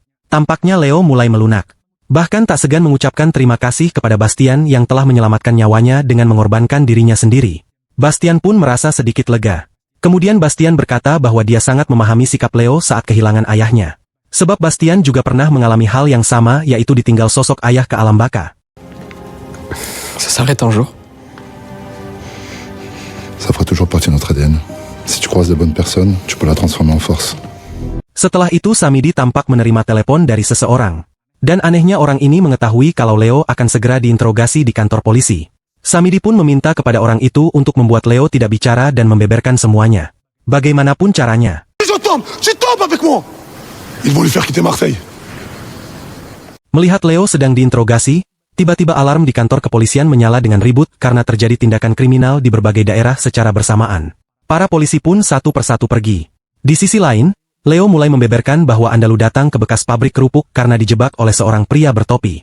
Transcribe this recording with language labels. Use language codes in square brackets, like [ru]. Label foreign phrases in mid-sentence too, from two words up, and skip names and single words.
[id] Tampaknya Leo mulai melunak. Bahkan tak segan mengucapkan terima kasih kepada Bastian yang telah menyelamatkan nyawanya dengan mengorbankan dirinya sendiri. Bastian pun merasa sedikit lega. Kemudian Bastian berkata bahwa dia sangat memahami sikap Leo saat kehilangan ayahnya. Sebab Bastian juga pernah mengalami hal yang sama, yaitu ditinggal sosok ayah ke alam baka. [fr] Ça s'arrête un jour. Ça fera toujours partie de notre ADN. Si tu croises de bonnes personnes, tu peux la transformer en force. [id] Setelah itu Samidi tampak menerima telepon dari seseorang. Dan anehnya orang ini mengetahui kalau Leo akan segera diinterogasi di kantor polisi. Samidi pun meminta kepada orang itu untuk membuat Leo tidak bicara dan membeberkan semuanya. Bagaimanapun caranya. [fr] Tu tombes avec moi. Ils vont lui faire quitter Marseille. [id] Melihat Leo sedang diinterogasi, tiba-tiba alarm di kantor kepolisian menyala dengan ribut karena terjadi tindakan kriminal di berbagai daerah secara bersamaan. Para polisi pun satu persatu pergi. Di sisi lain, Leo mulai membeberkan bahwa Andalu datang ke bekas pabrik kerupuk karena dijebak oleh seorang pria bertopi.